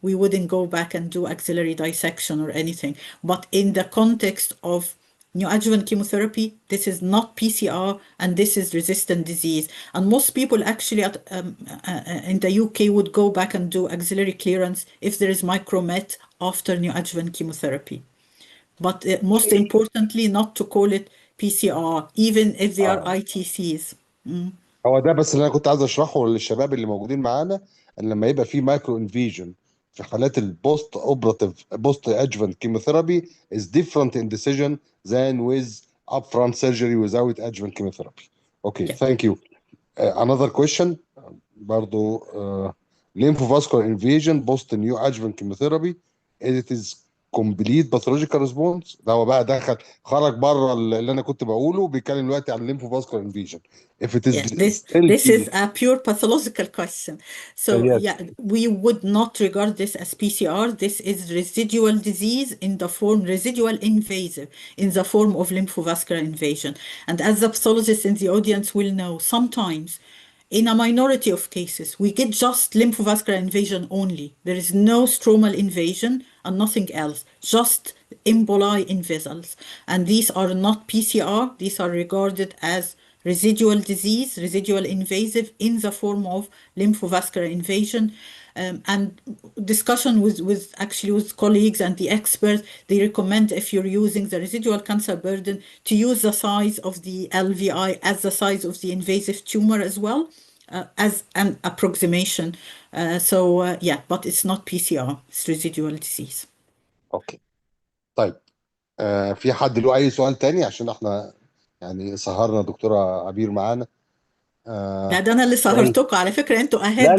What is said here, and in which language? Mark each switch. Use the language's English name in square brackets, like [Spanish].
[English] We wouldn't go back and do axillary dissection or anything. But in the context of neoadjuvant chemotherapy, this is not PCR, and this is resistant disease. And most people actually in the UK would go back and do axillary clearance if there is micromet after neoadjuvant chemotherapy. But most importantly, not to call it PCR, even if they are ITCs. [Arabic] هو ده بس اللي انا كنت عايز اشرحه للشباب اللي موجودين معانا، ان لما يبقى في مايكرو انفيجن في حالات البوست اوبراتيف بوست ادجuvant [English] chemotherapy is different in decision than with upfront surgery without adjuvant chemotherapy. Okay, Yeah. thank you. Another question [Arabic] برضو [English] lymphovascular invasion post new adjuvant chemotherapy, it is complete pathological response. [Arabic] ده هو بقى خرج بره اللي انا كنت بقوله، بيتكلم دلوقتي عن lymphovascular invasion. [English] If it is Yes, still this is a pure pathological question. So yes. yeah, we would not regard this as PCR. This is residual disease in the form, residual invasive in the form of lymphovascular invasion. And as the pathologists in the audience will know, sometimes in a minority of cases, we get just lymphovascular invasion only. There is no stromal invasion and nothing else, just emboli in vessels. And these are not PCR. These are regarded as residual disease, residual invasive in the form of lymphovascular invasion. And discussion with colleagues and the experts, they recommend, if you're using the residual cancer burden, to use the size of the LVI as the size of the invasive tumor as well, as an approximation. Yeah, but it's not PCR, it's residual disease. [Arabic] اوكي. طيب في حد له اي سؤال تاني؟ عشان احنا يعني سهرنا دكتورة عبير معانا. لا ده انا اللي سهرتكم على فكرة، انتوا ahead،